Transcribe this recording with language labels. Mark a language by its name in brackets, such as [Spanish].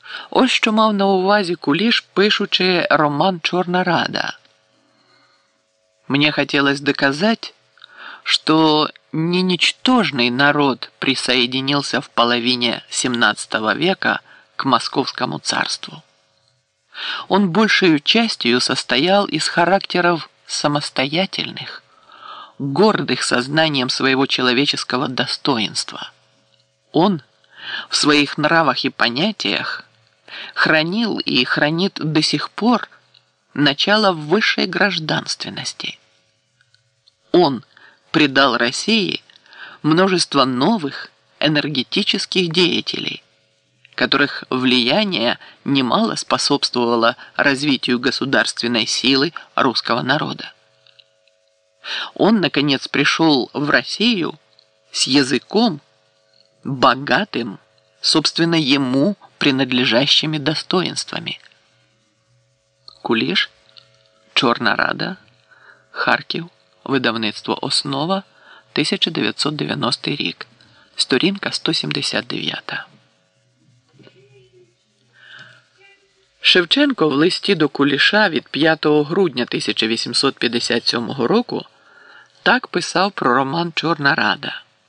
[Ukrainian] Ось що мав на увазі Куліш, пишучи роман «Чорна Рада». Мені хотілося [Russian] доказать, що не нічтожний народ присоединился в половині 17 века к Московскому царству. Он большою частью состоял із характеров самостоятельних, гордых сознанием своего человеческого достоинства. Он в своих нравах и понятиях хранил и хранит до сих пор начало высшей гражданственности. Он придал России множество новых энергетических деятелей, которых влияние немало способствовало развитию государственной силы русского народа. Он, наконец, пришел в Россию с языком, богатым, собственно, ему принадлежащими достоинствами. [Ukrainian] Куліш, «Чорна Рада», Харків, видавництво «Основа», 1990 рік, сторінка 179. Шевченко в листі до Куліша від 5 грудня 1857 року так писав про роман «Чорна Рада».